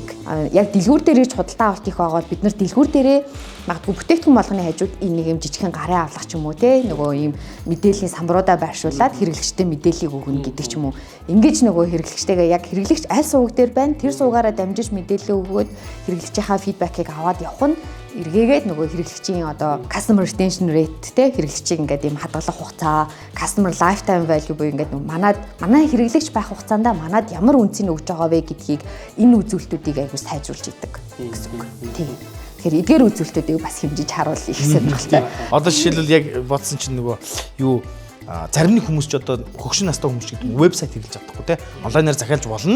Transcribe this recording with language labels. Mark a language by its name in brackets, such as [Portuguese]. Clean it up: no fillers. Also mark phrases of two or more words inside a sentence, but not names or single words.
[Mongolian] Яг дэлгүүр дээр ирж худалдаа авалт их байгаа бол бид нар дэлгүүр дээрээ магадгүй бүтээгдэхүүн болгоны хажууд энэ нэг юм жижигхэн гарын авлах ч юм уу те нөгөө ийм мэдээллийн самбаруудаа байршуулад хэрэглэгчтэй мэдээллийг өгнө гэдэг ч юм уу. Ингэж нөгөө хэрэглэгчтэйгээ яг хэрэглэгч аль суваг дээр байна тэр суугаараа дамжиж мэдээлэл өгөөд хэрэглэгчийнхаа фидбэкийг аваад явах нь эргээгээд нөгөө хэрэглэгчийн одоо [English] customer retention rate [Mongolian] те хэрэглэгчийг ингээд ийм хадгалах хугацаа, [English] customer lifetime value [Mongolian] буюу ингээд манай хэрэглэгч байх хугацаанд манад ямар үнцийг өгж байгаа вэ гэдгийг энэ үзүүлэлтүүдийг аягүй сайжруулж идэг гэсэн үг. Тийм. Тэгэхээр эдгээр үзүүлэлтүүдийг бас хэмжиж харуулъя гэсэн байна. Одоо жишээлбэл яг бодсон чинь нөгөө юу зарим нэг хүмүүс ч одоо хөгшин настай хүмүүс ч гэдэг вебсайт хэрэглэж чадахгүй те онлайнаар захиалж болно.